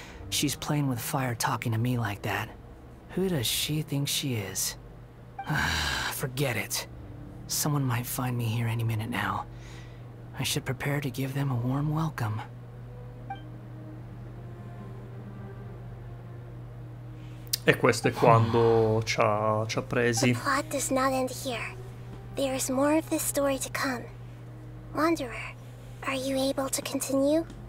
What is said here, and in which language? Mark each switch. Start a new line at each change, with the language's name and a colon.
English: She's playing with fire talking to me like that. Who does she think she is? Forget it. Someone might find me here any minute now. I should prepare to give them a warm welcome.
Italian: E questo è quando ci ha presi.
English: The plot does not end here. There is more of this story to come. Wanderer, are you able to continue?